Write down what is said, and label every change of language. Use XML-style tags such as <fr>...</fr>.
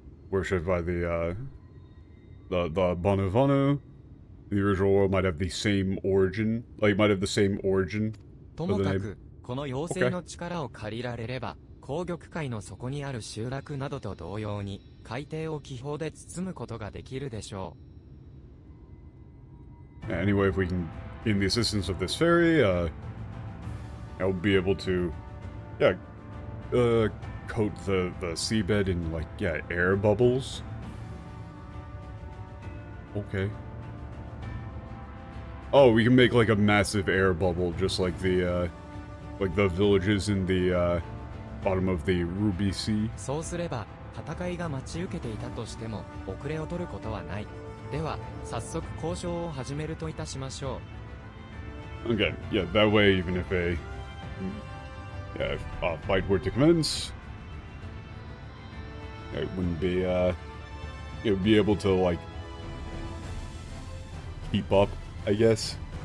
<en>Worshipped by the Bonavano. The original world might have the same origin. Like, might have the same origin.</en> <ja>ともかく、この妖精の力を借りられれば、紅玉海の底にある集落などと同様に、海底を気泡で包むことができるでしょう。</ja> <en>Anyway, if we can, in the assistance of this fairy, I'll be able to, yeah, coat the seabed in, like, yeah, air bubbles. Okay. Oh, we can make, like, a massive air bubble, just like the villages in the, bottom of the Ruby Sea.</en> <ja>そうすれば、戦いが待ち受けていたとしても、遅れを取ることはない。では、早速交渉を始めるといたしましょう。</ja> <en>Okay, yeah, that way, even if a fight were to commence, it wouldn't be, it would be able to, like, keep up, I guess.</en>